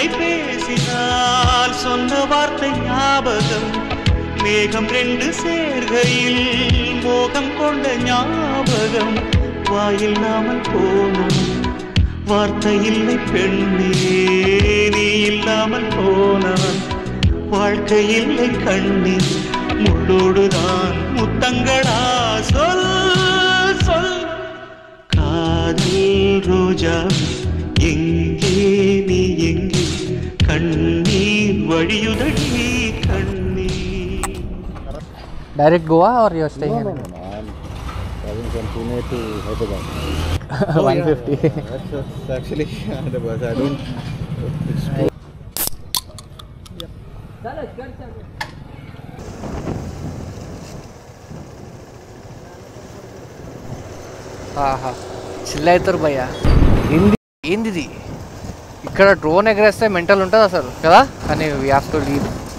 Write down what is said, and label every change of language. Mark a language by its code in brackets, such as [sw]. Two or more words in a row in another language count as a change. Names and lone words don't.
[ta] பேசினால் சொன்ன வார்த்தை ஞாபகம், மேகம் 2 சேர்கையில் மோகம் கொண்ட ஞாபகம், வாயில்லாமல் போனான் வார்த்தை இல்லை பெண்ணே, நீ இல்லாமல் போனான் வாழ்க்கை இல்லை கண்ணே, முள்ளோடுதான் முத்தங்களா சொல் சொல். காதல் ரோஜா எங்கே நீ எங்கே, கண்ணீர் வழியுதடி கண்ணீர். [en] direct Goa और you are staying No, I'm traveling from Pune to Hyderabad. 150. That's actually the bus. I don't. It's too. [te] ఆహా చిల్ అవుతారు భయ్యా. ఏంది ఇక్కడ డ్రోన్ ఎగరేస్తే మెంటల్ ఉంటుంది అసలు కదా, కానీ [en] we have to leave.